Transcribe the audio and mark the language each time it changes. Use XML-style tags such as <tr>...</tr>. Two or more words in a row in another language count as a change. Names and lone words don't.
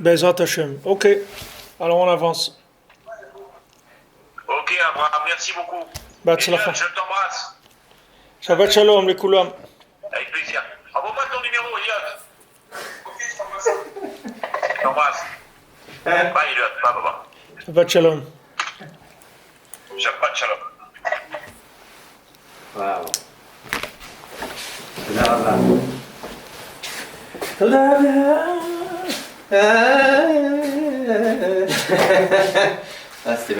<he>בעזרת השם.</he> <fr>Ok, alors on avance. Ok, Abraham, merci beaucoup. Batzlacha. Elliot, je t'embrasse.</fr> <he>שבת שלום,</he> <fr>les koulam. Avec plaisir. Envoie-moi ton numéro, Elliot. Ok, je t'embrasse. Je t'embrasse. Bye, Elliot. Bye, bye.</fr> <he>שבת שלום. שבת שלום. Waouh. תודה רבה. תודה רבה.</he> <fr>Ah, c'était</fr>